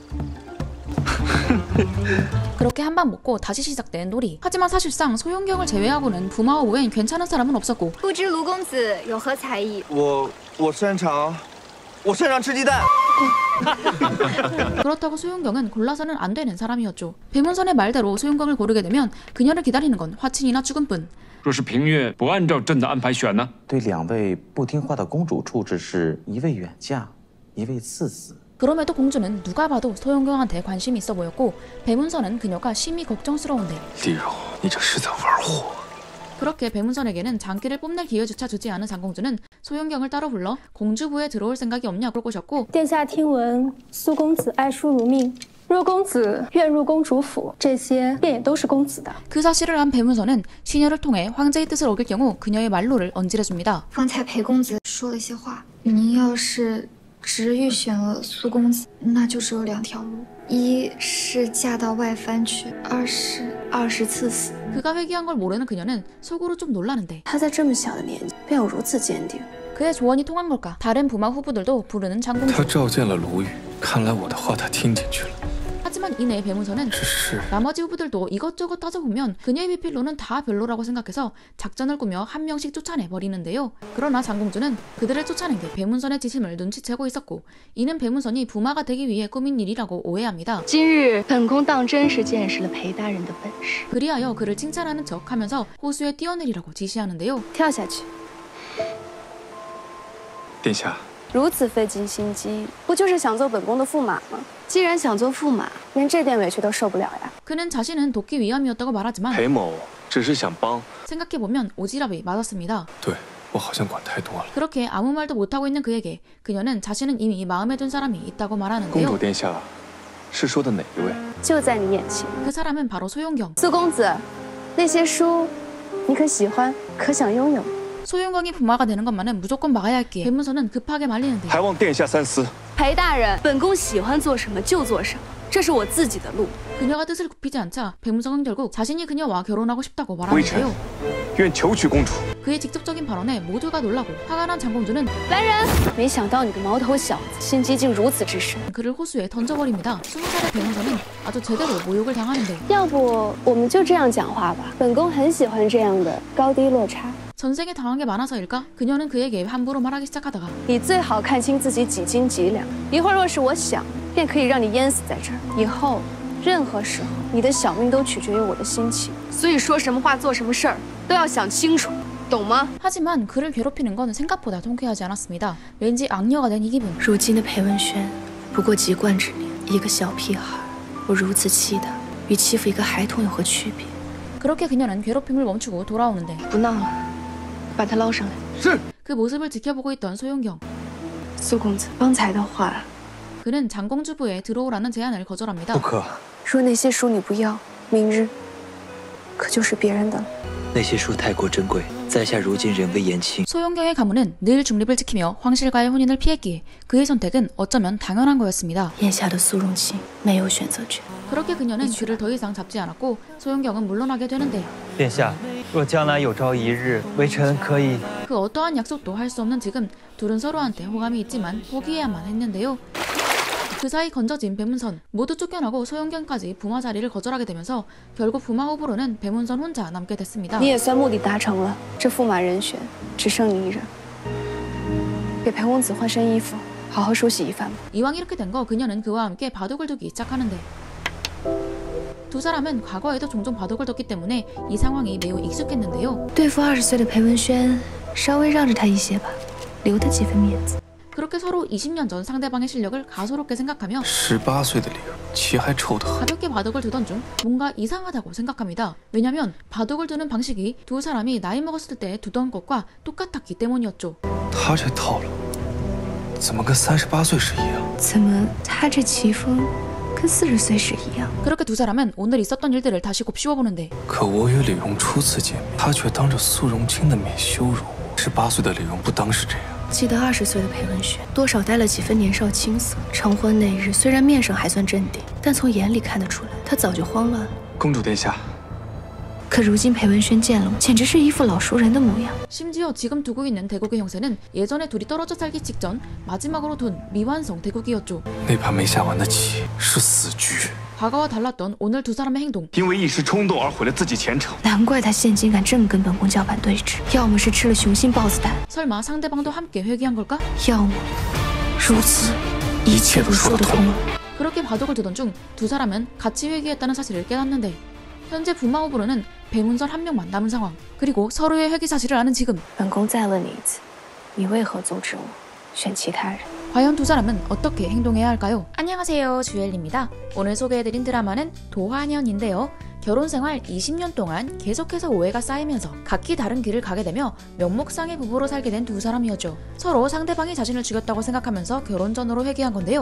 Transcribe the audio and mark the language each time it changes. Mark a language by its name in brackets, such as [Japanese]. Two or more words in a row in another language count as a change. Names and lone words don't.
[Korean] 그렇게 한 방 먹고 다시 시작된 놀이. 하지만 사실상 소용경을 제외하고는 부마와 외엔 괜찮은 사람은 없었고 [Chinese] 不知卢公子有何才艺？我擅长吃鸡蛋。 [Korean] 그렇다고 소용경은 골라서는 안 되는 사람이었죠. 배문선의 말대로 소용경을 고르게 되면 그녀를 기다리는 건 화친이나 죽음뿐. [Chinese] 若是平越不按照朕的安排选呢？对2位不听话的公主处置是1位远嫁，1位赐死。 [Korean] 그럼에도 공주는 누가 봐도 소용경한테 관심이 있어 보였고 배문선은 그녀가 심히 걱정스러운데 [Chinese] 丽柔，你这是在玩火！ [Korean] 그렇게 배문선에게는 장기를 뽐낼 기회조차 주지 않은 장공주는 소용경을 따로 불러 공주부에 들어올 생각이 없냐고 꼬셨고 [Chinese] 殿下听闻苏公子爱淑如命，若公子愿入公主府，这些便也都是公子的。 [Korean] 그 사실을 안 배문선은 시녀를 통해 황제의 뜻을 어길 경우 그녀의 말로를 언질해줍니다. [Chinese] 方才裴公子说了一些话，您要是直欲选了苏公子，那就只有2条路：一是嫁到外藩去，二是赐死。 [Korean] 그가 회귀한 걸 모르는 그녀는 속으로 좀 놀라는데 [Chinese] 他在这么小的年纪便有如此坚定， [Korean] 그의 조언이 통한 걸까? 다른 부마 후보들도 부르는 장공주. [Chinese] 他召见了卢宇，看来我的话他听进去了。 [Korean] 하지만 이내 배문선은 [Chinese] 只是 [Korean] 나머지 후보들도 이것저것 따져보면 그녀의 비필로는 다 별로라고 생각해서 작전을 꾸며 한 명씩 쫓아내버리는데요. 그러나 장공주는 그들을 쫓아낸 게 배문선의 지심을 눈치채고 있었고 이는 배문선이 부마가 되기 위해 꾸민 일이라고 오해합니다. [Chinese] 今日本宫当真是见识了裴大人的本事。 [Korean] 그리하여 그를 칭찬하는 척하면서 호수에 뛰어내리라고 지시하는데요. [Chinese] 跳下去，殿下，如此费尽心机，不就是想做本宫的驸马吗？既然想做驸马，连这点委屈都受不了呀。 [Korean] 그는 자신은 돕기 위함이었다고 말하지만 [Chinese] 裴某只是想帮。 [Korean] 생각해보면 오지랖이 맞았습니다. [Chinese] 对我好像管太多了。 [Korean] 그렇게 아무 말도 못하고 있는 그에게 그녀는 자신은 이미 마음에 든 사람이 있다고 [Chinese] 公主 [Korean] 말하는데요. [Chinese] 殿下是说的哪一位？就在你眼前， [Korean] 그 사람은 바로 소용경. [Chinese] 苏公子，那些书你可喜欢？可想拥有？ [Korean] 소용경이 부마가 되는 것만은 무조건 막아야 할기에 배문선은 급하게 말리는데 [Chinese] 还望殿下三思。裴大人，本宫喜欢做什么就做什么，这是我自己的路。 [Korean] 그녀가 뜻을 굽히지 않자 배문선은 결국 자신이 그녀와 결혼하고 싶다고 [Chinese] 微臣 [Korean] 말하는데요. [Chinese] 愿求娶公主。 [Korean] 그의 직접적인 발언에 모두가 놀라고 화가 난 장공주는 [Chinese] 来人！没想到你个毛头小子心机竟如此之深。 [Korean] 그를 호수에 던져버립니다. 20살의 배문선은 아주 제대로 모욕을 당하는데 [Chinese] 要不我们就这样讲话吧，本宫很喜欢这样的高低落差。 [Korean] 전생에 당한 게 많아서일까? 그녀는 그에게 함부로 말하기 시작하다가 [Chinese] 你最好看清自己几斤几两，一会儿若是我想，便可以让你淹死在这儿。以后任何时候，你的小命都取决于我的心情。所以说什么话、做什么事儿都要想清楚，懂吗？ [Korean] 하지만 그를 괴롭히는 건 생각보다 통쾌하지 않았습니다. 왠지 악녀가 된 이 기분. [Chinese] 如今的裴文轩不过籍贯之年，一个小屁孩，我如此气他，与欺负一个孩童有何区别？ [Korean] 그렇게 그녀는 괴롭힘을 멈추고 돌아오는데 [Chinese] 不闹了，把他捞上来。是。 [Korean] 그 모습을 지켜보고 있던 소용경. [Chinese] 苏公子，方才的话， [Korean] 그는 장공주부에 들어오라는 제안을 거절합니다. [Chinese] 不可。若那些书你不要，明日可就是别人的了。那些书太过珍贵，在下如今人微言轻。 [Korean] 소용경의 가문은 늘 중립을 지키며 황실과의 혼인을 피했기에 그의 선택은 어쩌면 당연한 거였습니다. [Chinese] 眼下的苏荣卿没有选择权。 [Korean] 그렇게 그녀는 그를 더 이상 잡지 않았고 소용경은 물러나게 되는데 [Chinese] 殿下，若将来有朝一日，微臣可以。 [Korean] 그 어떠한 약속도 할 수 없는 지금 둘은 서로한테 호감이 있지만 포기해야만 했는데요. 그 사이 건져진 배문선, 모두 쫓겨나고 소영경까지 부마 자리를 거절하게 되면서 결국 부마 후보로는 배문선 혼자 남게 됐습니다. [Chinese] 你也算目的达成了，这驸马人选只剩你一人。给裴公子换身衣服，好好梳洗一番吧。 [Korean] 이왕 이렇게 된 거 그녀는 그와 함께 바둑을 두기 시작하는데 두 사람은 과거에도 종종 바둑을 뒀기 때문에 이 상황이 매우 익숙했는데요. [Chinese] 对付20岁的裴文轩，稍微让着他一些吧，留他几分面子。 [Korean] 그렇게 서로 20년 전 상대방의 실력을 가소롭게 생각하며 [Chinese] 18岁的理由，棋还臭得很。 [Korean] 가볍게 바둑을 두던 중 뭔가 이상하다고 생각합니다. 왜냐면 바둑을 두는 방식이 두 사람이 나이 먹었을 때 두던 것과 똑같았기 때문이었죠. [Chinese] 他这套路怎么跟38岁时一样？怎么他这棋风跟40岁时一样？ [Korean] 그렇게 두 사람은 오늘 있었던 일들을 다시 곱씹어보는데 [Chinese] 可我与李荣初次见面，他却当着苏荣清的面羞辱我。18岁的李荣不当是这样。记得20岁的裴文轩，多少带了几分年少青涩。成婚那日，虽然面上还算镇定，但从眼里看得出来，他早就慌乱了。公主殿下。可如今裴文轩见了我，简直是一副老熟人的模样。 [Korean] 심지어 지금 두고 있는 대국의 형세는 예전에 둘이 떨어져 살기 직전 마지막으로 둔 미완성 대국이었죠. [Chinese] 那盘没下完的棋是死局。 [Korean] 과거와 달랐던 오늘 두 사람의 행동. [Chinese] 因为一时冲动而毁了自己前程。难怪他现今敢这么跟本宫叫板对峙，要么是吃了雄心豹子胆， [Korean] 설마 상대방도 함께 회귀한 걸까? [Chinese] 要么如此一切都说得通了。 [Korean] 그렇게 바둑을 두던 중 두 사람은 같이 회귀했다는 사실을 깨닫는데 현재 부마 후보로는 배문선 한 명만 남은 상황. 그리고 서로의 회귀 사실을 아는 지금 [Chinese] 本宫再问你一次，你为何阻止我选其他人？ [Korean] 과연 두 사람은 어떻게 행동해야 할까요? 안녕하세요, 주엘입니다. 오늘 소개해드린 드라마는 도화년인데요. 결혼생활 20년 동안 계속해서 오해가 쌓이면서 각기 다른 길을 가게 되며 명목상의 부부로 살게 된 두 사람이었죠. 서로 상대방이 자신을 죽였다고 생각하면서 결혼 전으로 회귀한 건데요.